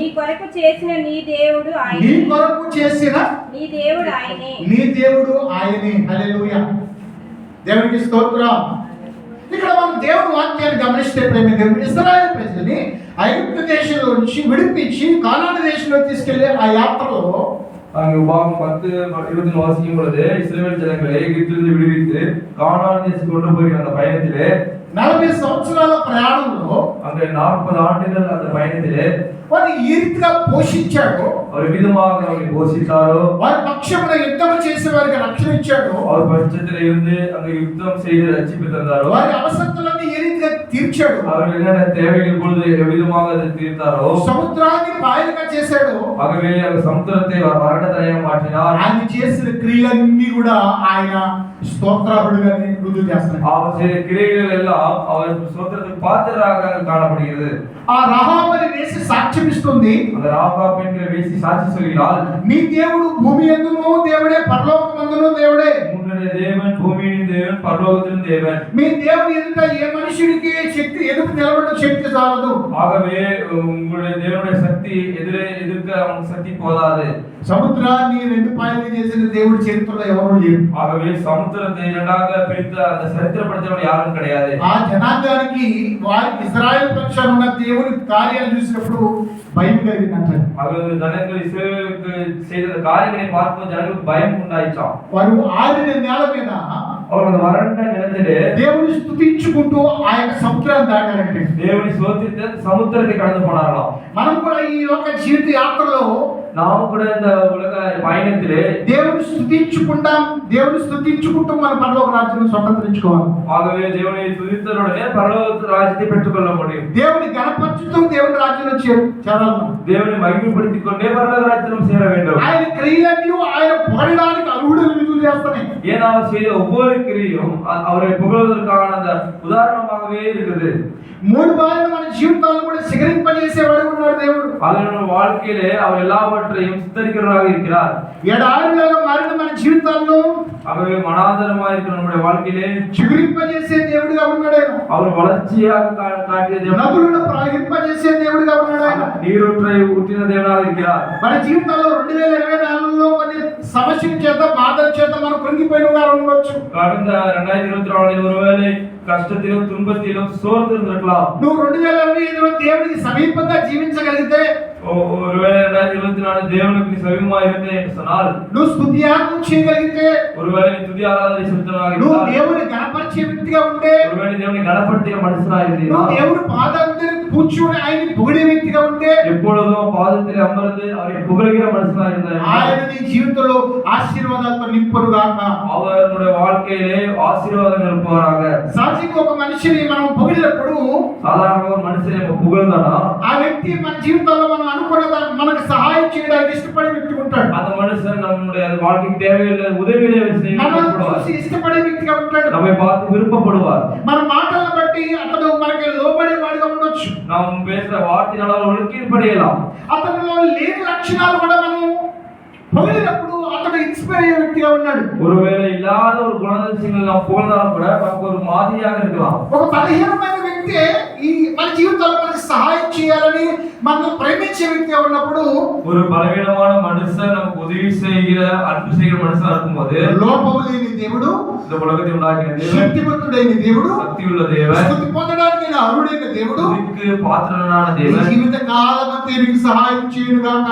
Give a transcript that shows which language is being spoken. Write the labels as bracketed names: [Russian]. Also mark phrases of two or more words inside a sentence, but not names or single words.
[Telugu] కొరకు చేసిన నీ దేవుడు ఆయనే. హల్లెలూయా. దేవునికి స్తోత్రం. ఇక్కడ మనం దేవుని వాక్యాన్ని గమనిస్తే ప్రేమ దేవుడు ఇశ్రాయేలు ప్రజల్ని ఐగుప్తు దేశంలో నుంచి విడిపించి కానాను దేశంలో తీసుకెళ్లే ఆ యాత్రలో [Tamil] அங்கு உபாகம் 10:20 வாசிக்கும் பொழுது இஸ்ரவேல் ஜனங்களை எகிப்திலிருந்து விடுவித்து கானான் தேசத்துக்கு கொண்டு போய் அந்த பயணத்திலே [Telugu] 40 సంవత్సరాల ప్రయాణంలో [Tamil] அங்கே 40 ஆண்டுகள் அந்த பயணத்திலே [Telugu] వారిని ఏ రీతిగా పోషించాడో, [Tamil] அவர் விதமாக அவரை போஷித்தாரோ, [Telugu] వారి పక్షమున యుద్ధం చేసే వారికి రక్షణ ఇచ్చాడో, [Tamil] அவர் பட்சத்திலே இருந்து அங்கே யுத்தம் செய்து ரட்சிப்பு தந்தாரோ, [Telugu] వారి అవసరతలన్నీ ఏ రీతిగా తీర్చాడో, [Tamil] அவர் என்னென்ன தேவைகள் பொழுது எவ்விதமாக அதை தீர்த்தாரோ, [Telugu] సముద్రాన్ని పాయలుగా చేశాడో, [Tamil] ஆகவே அந்த சமுத்திரத்தை வறண்ட தரையாக மாற்றினார். [Telugu] ఆయన చేసిన క్రియలన్నీ కూడా ఆయన స్తోత్రార్హుడుగా రుజువు చేస్తున్నాడు. [Tamil] அவர் செய்த கிரியைகள் எல்லாம் அவர் ஸ்தோத்திரத்துக்கு பாத்திரராக காணப்படுகிறது. [Telugu] ఆ రహాబు అనే వేసి సాక్ష్యం ఇస్తుంది, [Tamil] அந்த ராகாப் என்கிற வேசி சாட்சி சொல்கிறாள், [Telugu] నీ దేవుడు భూమి యందును దేవుడే, పరలోకమందును దేవుడే. [Tamil] உன்னுடைய தேவன் பூமியின் தேவன் பரலோகத்தின் தேவன். [Telugu] మీ దేవుని ఎదుట ఏ మనుషుడికి శక్తి ఎదురు నిలబడడం శక్తి చాలదు. [Tamil] ஆகவே உங்களுடைய தேவனுடைய சக்தி எதிர்க்க அவங்க சக்தி போதாது. [Telugu] సముద్రాన్ని రెండు పాయలుగా చేసిన దేవుడి చరిత్రలో ఎవరు లేరు. [Tamil] ஆகவே சமுத்திரத்தை இரண்டாக பிரித்த அந்த சரித்திரப்படுத்தவர் யாரும் கிடையாது. [Telugu] ఆ జనాంగానికి వారి ఇశ్రాయేలు పక్షాన ఉన్న దేవుని కార్యాలు చూసినప్పుడు భయం కలిగిందంట. [Tamil] ஆகவே ஜனங்கள் இஸ்ரவேலுக்கு செய்த காரியங்களை பார்க்கும் ஜனங்களுக்கு பயம் உண்டாயிச்சாம். [Telugu] వారు ఆరిన నేల మీద [Tamil] அவர் அந்த வறண்ட நிலத்திலே [Telugu] దేవుని స్తుతించుకుంటూ ఆ యొక్క సముద్రాన్ని దాటారంటే, [Tamil] தேவனை சோதித்து சமுத்திரத்தை கடந்து போனார்களாம். [Telugu] మనం కూడా ఈ లోక జీవిత యాత్రలో [Tamil] நாம கூட இந்த உலக பயணத்திலே [Telugu] దేవుని స్తుతించుకుంటూ మన పరలోక రాజ్యాన్ని స్వతంత్రించుకోవాలి. [Tamil] ஆகவே தேவனை துதித்தலுடனே பரலோக ராஜ்யத்தை பெற்றுக்கொள்ள முடியும். [Telugu] దేవుని గణపరచుతూ దేవుని రాజ్యంలో చేరాలి. [Tamil] தேவனை மகிமைப்படுத்திக் கொண்டே பரலோக ராஜ்யம் சேர வேண்டும். [Telugu] ఆయన క్రియలన్నీ ఆయన పొగడడానికి అర్హుడని రుజువు చేస్తున్నాయి. [Tamil] ஏன்னா அவர் செய்த ஒவ்வொரு கிரியும் அவரை புகழ்வதற்கான அந்த உதாரணமாகவே இருக்குது. [Telugu] 3 భాగాలు మన జీవితాలను కూడా సిగరింపజేసేవాడు ఉన్నాడు దేవుడు. [Tamil] அதனுடைய வாழ்க்கையிலே அவர் எல்லாவற்றையும் சித்தரிக்கிறவராக இருக்கிறார். [Telugu] ఎడారిలాగా మారిన మన జీవితాలను [Tamil] ஆகவே மனாந்தரமாக இருக்கிற நம்முடைய வாழ்க்கையிலே [Telugu] చిగురింపజేసే దేవుడిగా ఉన్నాడు ఆయన. [Tamil] அவர் வளர்ச்சியாக காட்டிய தேவன், [Telugu] నదులను ప్రవహింపజేసే దేవుడిగా ఉన్నాడు ఆయన. [Tamil] நீரூற்றை ஊற்றின தேவனாக இருக்கிறார். [Telugu] మన జీవితాల్లో 2024లో కొన్ని సమస్యల చేత బాధల చేత మనం కృంగిపోయిన వారు ఉండొచ్చు. [Tamil] கடந்த 2024 ஒருவேளை கஷ்டத்திலும் துன்பத்திலும் சோர்ந்து இருந்திருக்கலாம். [Telugu] నువ్వు 2025లో దేవుడికి సమీపంగా జీవించగలిగితే, [Tamil] ஒருவேளை 2024 தேவனுக்கு நீ சமீபமாக இருந்தே என்று சொன்னால், [Telugu] నువ్వు స్తుతియాగం చేయగలిగితే, [Tamil] ஒருவேளை நீ துதி ஆராதனை செலுத்துவதாக [Telugu] నువ్వు [Tamil] இருந்தால், [Telugu] దేవుని గణపరిచే వ్యక్తిగా ఉంటే, [Tamil] ஒருவேளை தேவனை கனப்படுத்திய மனுஷனாக [Telugu] నువ్వు [Tamil] இருந்தீர்கள், [Telugu] దేవుని పాదాల దగ్గర కూర్చొని ఆయన్ని పొగిడే వ్యక్తిగా ఉంటే, [Tamil] எப்பொழுதும் பாதத்தில் அமர்ந்து அவரை புகழ்கிற மனுஷனாக இருந்தார், [Telugu] ఆయన నీ జీవితంలో ఆశీర్వాదాలతో నింపును గాక. [Tamil] அவருடைய வாழ்க்கையிலே ஆசீர்வாதம் இருப்பாராக. [Telugu] సాక్షిగా ఒక మనిషిని మనం పొగిడినప్పుడు [Tamil] சாதாரண ஒரு மனுஷனை நம்ம புகழ்ந்தானா, [Telugu] ఆ వ్యక్తి మన జీవితంలో మనం అనుకున్న మనకు సహాయం చేయడానికి ఇష్టపడే వ్యక్తి ఉంటాడు. [Tamil] அந்த மனுஷன் நம்முடைய வாழ்க்கைக்கு தேவையில்லை உதவிகளை [Telugu] మనం [Tamil] செய்யப்படுவார். [Telugu] చూసి ఇష్టపడే వ్యక్తిగా ఉంటాడు. [Tamil] நம்மை பார்த்து விருப்பப்படுவார். [Telugu] మన మాటలను బట్టి అతడు మనకి లోబడే వాడిగా ఉండొచ్చు. [Tamil] நாம் பேசுற வார்த்தையினால் அவர்களுக்கு கீழ்ப்படியலாம். [Telugu] అతనిలో లేని లక్షణాలు కూడా మనం పొగిడినప్పుడు అతడు ఇన్స్పైర్ అయ్యే వ్యక్తిగా ఉన్నాడు. [Tamil] ஒருவேளை இல்லாத ஒரு குணாதிசயங்கள் நாம் புகழ்ந்தாலும் கூட நமக்கு ஒரு மாதிரியாக இருக்கலாம். [Telugu] ఒక బలహీనమైన వ్యక్తి ఈ మన జీవితంలో మనకి సహాయం చేయాలని మనం ప్రేమించే వ్యక్తిగా ఉన్నప్పుడు, [Tamil] ஒரு பலவீனமான மனுஷன் நமக்கு உதவி செய்கிற அன்பு செய்கிற மனுஷனா இருக்கும்போது, [Telugu] లోపము లేని దేవుడు, [Tamil] இந்த உலகத்தை உண்டாக்கின தேவன், [Telugu] శక్తివంతుడైన దేవుడు, [Tamil] சக்தி உள்ள தேவன், [Telugu] స్తుతి పొందడానికి అర్హుడైన దేవుడు [Tamil] துதிக்கு பாத்திரனான [Telugu] నీ [Tamil] தேவன், [Telugu] జీవిత కాలమంతా నీకు సహాయం చేయను గాక.